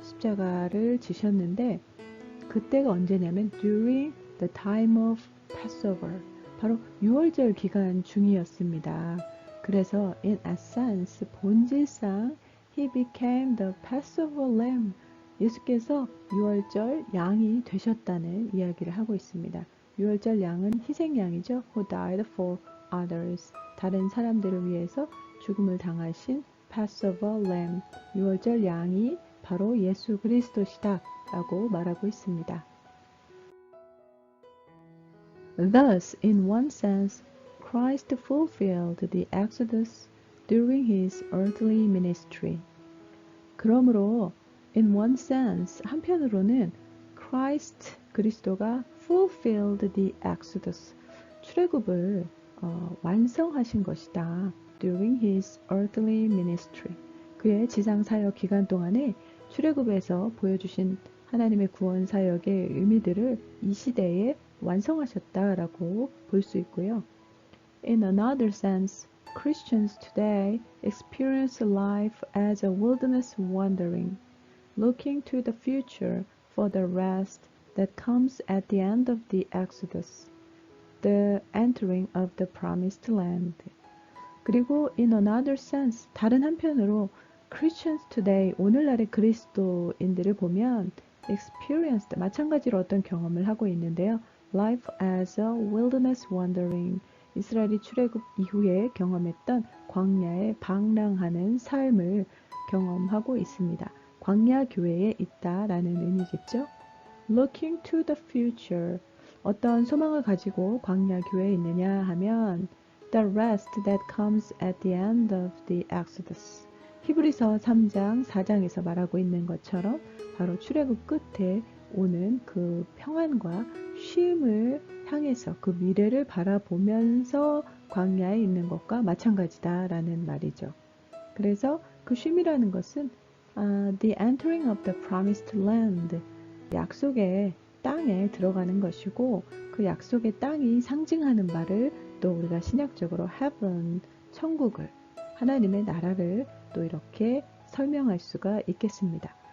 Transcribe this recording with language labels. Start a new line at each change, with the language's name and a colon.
Korean: 십자가를 지셨는데 그때가 언제냐면
English: during the time of Passover.
Korean: 바로 유월절 기간 중이었습니다.
English: 그래서 in essence, 본질상 he became the Passover lamb.
Korean: 예수께서 유월절 양이 되셨다는 이야기를 하고 있습니다. 유월절 양은 희생양이죠.
English: Who died for others.
Korean: 다른 사람들을 위해서 죽음을 당하신
English: Passover lamb.
Korean: 유월절 양이 바로 예수 그리스도시다 라고 말하고 있습니다.
English: Thus, in one sense, Christ fulfilled the Exodus during his earthly ministry.
Korean: 그러므로
English: in one sense,
Korean: 한편으로는 Christ, 그리스도가
English: fulfilled the Exodus,
Korean: 출애굽을 완성하신 것이다.
English: During his earthly ministry.
Korean: 그의 지상사역 기간 동안에 출애굽에서 보여주신 하나님의 구원 사역의 의미들을 이 시대에 완성하셨다라고 볼 수 있고요.
English: In another sense, Christians today experience life as a wilderness wandering, looking to the future for the rest that comes at the end of the Exodus, the entering of the promised land.
Korean: 그리고
English: in another sense,
Korean: 다른 한편으로
English: Christians today,
Korean: 오늘날의 그리스도인들을 보면
English: experienced,
Korean: 마찬가지로 어떤 경험을 하고 있는데요.
English: Life as a wilderness wandering,
Korean: 이스라엘이 출애굽 이후에 경험했던 광야에 방랑하는 삶을 경험하고 있습니다. 광야 교회에 있다라는 의미겠죠.
English: Looking to the future.
Korean: 어떤 소망을 가지고 광야 교회에 있느냐 하면
English: The rest that comes at the end of the Exodus.
Korean: 히브리서 3장, 4장에서 말하고 있는 것처럼 바로 출애굽 끝에 오는 그 평안과 쉼을 향해서 그 미래를 바라보면서 광야에 있는 것과 마찬가지다라는 말이죠. 그래서 그 쉼이라는 것은
English: the entering of the promised land,
Korean: 약속의 땅에 들어가는 것이고 그 약속의 땅이 상징하는 바를 또 우리가 신약적으로 heaven, 천국을, 하나님의 나라를 또 이렇게 설명할 수가 있겠습니다.